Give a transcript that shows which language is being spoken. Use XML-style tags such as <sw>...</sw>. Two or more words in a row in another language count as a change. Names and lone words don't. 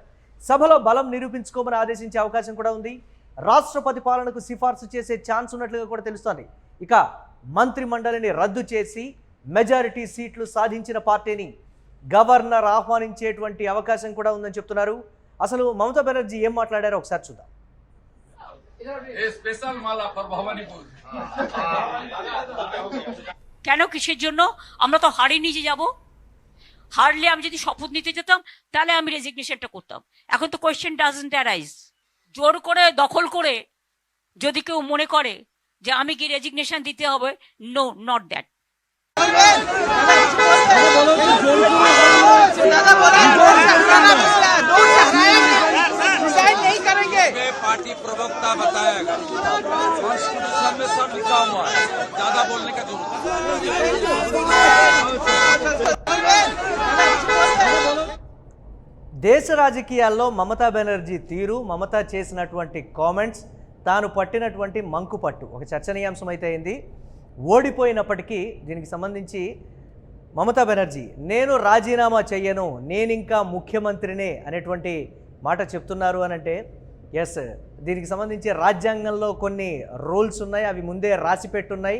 <te>సభలో బలం నిరూపించుకోమని ఆదేశించే అవకాశం కూడా ఉంది. రాష్ట్రపతి పాలనకు సిఫార్సు చేసే ఛాన్స్ ఉన్నట్లుగా కూడా తెలుస్తోంది. ఇక మంత్రి మండలిని రద్దు చేసి మెజారిటీ సీట్లు సాధించిన పార్టీని గవర్నర్ ఆహ్వానించేటువంటి అవకాశం కూడా ఉందని చెప్తున్నారు. అసలు মমতা బెనర్జీ ఏం মাట్లాడారో ఒకసారి చూద్దాం.</te> <bn>কেন কিসের জন্য? আমরা তো হারিয়ে নিয়ে যাব। হারলে আমি যদি শপথ নিতে যেতাম তাহলে আমি রেজিগনেশনটা করতাম। এখন তো</bn> <en>question doesn't arise.</en> <bn>জোর করে দখল করে যদি কেউ মনে করে যে আমি কি রেজিগনেশন দিতে হবে,</bn> <en>No, not that.</en> <hi>पार्टी प्रवक्ता बताएगा, कॉन्स्टिट्यूशन में सब लिखा हुआ है, ज्यादा बोलने का जरूरत</hi> <te>దేశ రాజకీయాల్లో మమతా బెనర్జీ తీరు, మమత చేసినటువంటి కామెంట్స్, తాను పట్టినటువంటి మంకుపట్టు ఒక చర్చనీయాంశం అయితే అయింది. ఓడిపోయినప్పటికీ దీనికి సంబంధించి మమతా బెనర్జీ నేను రాజీనామా చెయ్యను, నేనింకా ముఖ్యమంత్రినే అనేటువంటి మాట చెప్తున్నారు అని అంటే ఎస్, దీనికి సంబంధించి రాజ్యాంగంలో కొన్ని రూల్స్ ఉన్నాయి, అవి ముందే రాసి పెట్టున్నాయి.</te>